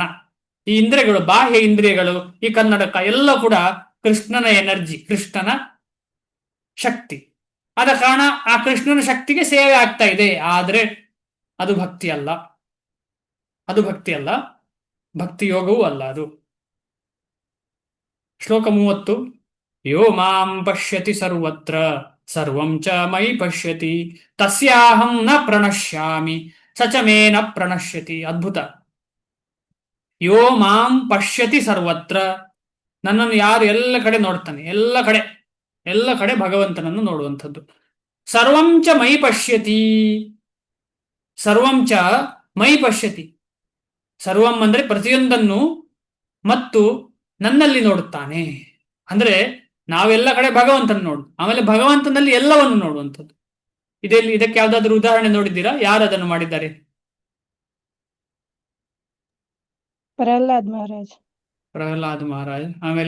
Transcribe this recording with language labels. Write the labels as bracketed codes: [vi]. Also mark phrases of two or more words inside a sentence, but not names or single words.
[kn] ಈ ಇಂದ್ರಿಯಗಳು, ಬಾಹ್ಯ ಇಂದ್ರಿಯಗಳು, ಈ ಕನ್ನಡಕ ಎಲ್ಲ ಕೂಡ ಕೃಷ್ಣನ ಎನರ್ಜಿ, ಕೃಷ್ಣನ ಶಕ್ತಿ. ಆದ ಕಾರಣ ಆ ಕೃಷ್ಣನ ಶಕ್ತಿಗೆ ಸೇವೆ ಆಗ್ತಾ ಇದೆ. ಆದರೆ ಅದು ಭಕ್ತಿ ಅಲ್ಲ, ಭಕ್ತಿ ಯೋಗವೂ ಅಲ್ಲ ಅದು. ಶ್ಲೋಕ 30. [sa] ಯೋ ಮಾಂ ಪಶ್ಯತಿ ಸರ್ವತ್ರ ಸರ್ವಂ ಚ ಮಯಿ ಪಶ್ಯತಿ ತಸ್ಯಾಹಂ ನ ಪ್ರಣಶ್ಯಾಮಿ ಸ ಚ ಮೇ ನ ಪ್ರಣಶ್ಯತಿ. ಅದ್ಭುತ. ಯೋ ಮಾಂ ಪಶ್ಯತಿ ಸರ್ವತ್ರ, [kn] ನನ್ನನ್ನು ಯಾರು ಎಲ್ಲ ಕಡೆ ನೋಡ್ತಾನೆ, ಎಲ್ಲ ಕಡೆ ಭಗವಂತನನ್ನು ನೋಡುವಂಥದ್ದು. [sa] ಸರ್ವಂ ಚ ಮಯಿ ಪಶ್ಯತಿ, ಸರ್ವಂ ಚ ಮಯಿ ಪಶ್ಯತಿ. [kn] ಸರ್ವಂ ಅಂದ್ರೆ ಪ್ರತಿಯೊಂದನ್ನು ಮತ್ತು ನನ್ನಲ್ಲಿ ನೋಡುತ್ತಾನೆ. ಅಂದ್ರೆ ನಾವೆಲ್ಲ ಕಡೆ ಭಗವಂತನ ನೋಡು, ಆಮೇಲೆ ಭಗವಂತನಲ್ಲಿ ಎಲ್ಲವನ್ನು ನೋಡುವಂಥದ್ದು. ಇದಕ್ಕೆ ಯಾವ್ದಾದ್ರು ಉದಾಹರಣೆ ನೋಡಿದ್ದೀರಾ? ಯಾರು ಅದನ್ನು ಮಾಡಿದ್ದಾರೆ? ಪ್ರಹ್ಲಾದ್ ಮಹಾರಾಜ್. ಆಮೇಲೆ